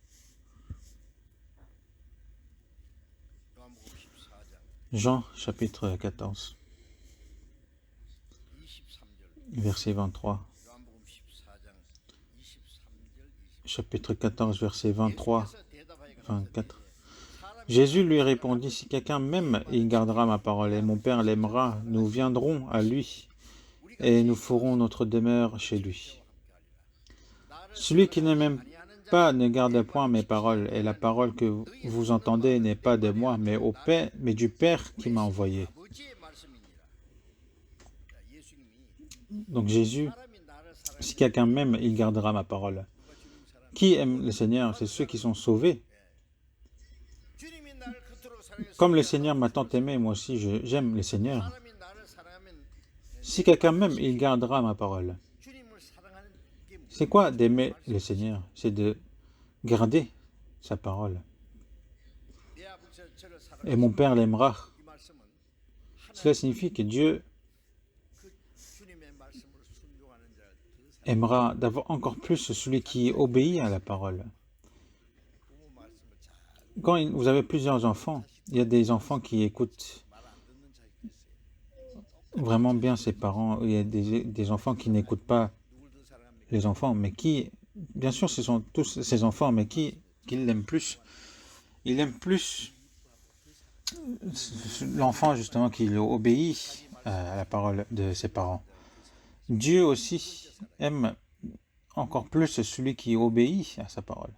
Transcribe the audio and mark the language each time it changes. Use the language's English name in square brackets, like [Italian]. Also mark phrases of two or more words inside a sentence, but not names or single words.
[Korean] 요한복음 14장 [French] Jean, chapitre 14, [Korean] 23절 [French] verset 23. [Korean] 요한복음 14장 23절 [French] Chapitre 14, verset 23, [Korean] 예수께서 대답하여 24. 사람이 [French] Jésus lui répondit, si quelqu'un m'aime, il gardera ma parole, et mon Père l'aimera. Nous viendrons à lui, et nous ferons notre demeure chez lui. Celui qui ne m'aime pas ne garde point mes paroles, et la parole que vous entendez n'est pas de moi, mais du Père qui m'a envoyé. [Korean] 아버지의 말씀이니라. 자, 예수님이 [French] Donc Jésus, [Korean] 사람이 나를 사랑해 [French] si quelqu'un m'aime, il gardera ma parole. [Korean] 주님 사랑 [French] Qui aime le Seigneur? C'est ceux qui sont sauvés. [Korean] 주님이 나를 그토록 사랑해서 [French] Comme le Seigneur m'a tant aimé, moi aussi j'aime le Seigneur. [Korean] 사람이 나를 사랑하면 [French] Si quelqu'un m'aime, il gardera ma parole. [Korean] 주님을 사랑하는 게 [French] C'est quoi d'aimer le Seigneur? C'est de garder sa parole. [Korean] 내 아버지가 저를 [French] Et mon Père l'aimera. [Korean] 이 말씀은 [French] Cela signifie que Dieu [Korean] 그 주님의 말씀으로 순종하는 자를 더 사랑 [French] aimera encore plus celui qui obéit à la parole. [Korean] 부모 말씀을 잘 [French] Quand vous avez plusieurs enfants, il y a des enfants qui écoutent [Korean] 말 안 듣는 자가 있어요. [French] vraiment bien ses parents. Il y a des enfants qui n'écoutent pas [Korean] 누굴 더 사랑합니까? [French] les enfants, mais bien sûr, ce sont tous ses enfants, mais qui l'aime plus? Il aime plus l'enfant, justement, qui obéit à la parole de ses parents. Dieu aussi aime encore plus celui qui obéit à sa parole.